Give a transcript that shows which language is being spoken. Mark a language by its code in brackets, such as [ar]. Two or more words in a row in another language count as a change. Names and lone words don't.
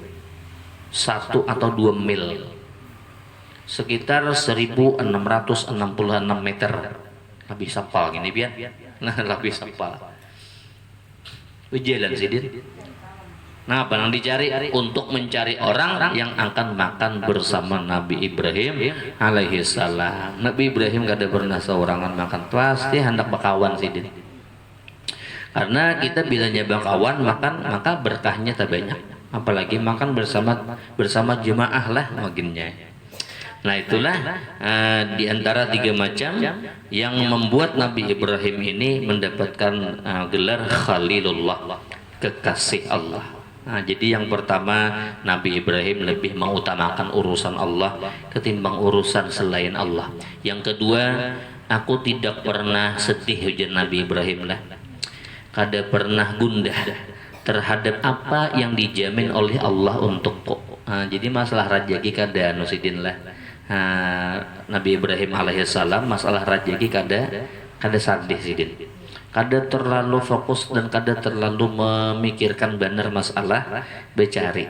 [id] 1 atau 2 mil, sekitar 1666 meter. Lebih sapal gini biar, nah lebih sapal. Berjalan sidin. Nah, apa yang dicari? Untuk mencari orang yang akan makan bersama Nabi Ibrahim alaihissalam. [bjn] Nabi Ibrahim kada pernah seorangan makan, pasti hendak bakawan sidin. [id] Karena kita bila bakawan makan maka berkahnya tak banyak. Apalagi makan bersama jemaah lah makinnya. Nah itulah di antara 3 macam yang membuat Nabi Ibrahim ini mendapatkan gelar Khalilullah, kekasih Allah. Nah, jadi yang pertama Nabi Ibrahim lebih mengutamakan urusan Allah ketimbang urusan selain Allah. Yang kedua, aku tidak pernah sedih ujar Nabi Ibrahim lah. Kada pernah gundah terhadap apa yang dijamin oleh Allah untukku. [bjn] Jadi masalah rajaki kada nusidin lah. Nabi Ibrahim alaihissalam masalah rajaki kada sadih sidin. Kada terlalu fokus dan kada terlalu memikirkan benar masalah becari.